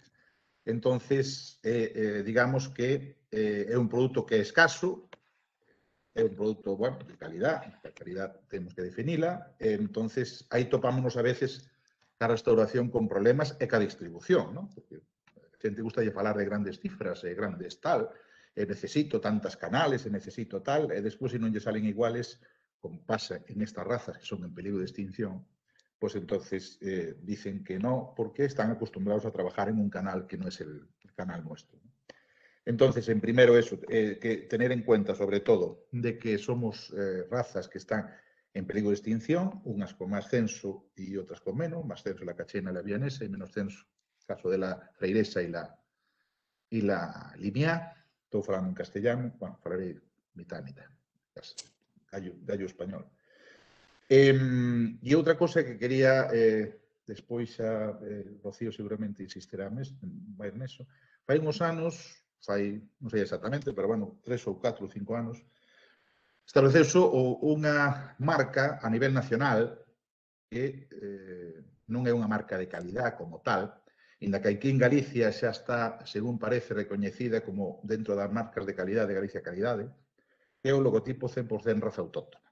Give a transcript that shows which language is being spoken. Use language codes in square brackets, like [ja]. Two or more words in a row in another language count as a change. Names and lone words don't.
[gl] Entonces, digamos que é un produto que é escaso, é un produto, bueno, de calidad, a calidad temos que definila, entonces aí topámonos a veces a restauración con problemas e ca distribución, ¿no? Porque a xente gusta de falar de grandes cifras, grandes tal, necesito tantas canales, necesito tal, e despois se non lle salen iguales, como pasa en estas razas que son en peligro de extinción, [es] pues entonces dicen que no, porque están acostumbrados a trabajar en un canal que no es el canal nuestro. Entonces, en primero eso, que tener en cuenta sobre todo de que somos razas que están en peligro de extinción, unas con más censo y otras con menos, más censo la cachena y la vianesa y menos censo, en el caso de la freiresa y la limiá. [gl] Estou falando en castellano, bueno, falaré mitad a mitad, gallo español. E outra cosa que quería, despois xa Rocío seguramente insistirá máis neso, fai uns anos, non sei exactamente, pero bueno, 3 ou 4 ou 5 anos, estableceuse unha marca a nivel nacional que non é unha marca de calidad como tal, inda que aquí en Galicia xa está, según parece, recoñecida como dentro das marcas de calidade de Galicia Calidade, que é o logotipo 100% raza autóctona.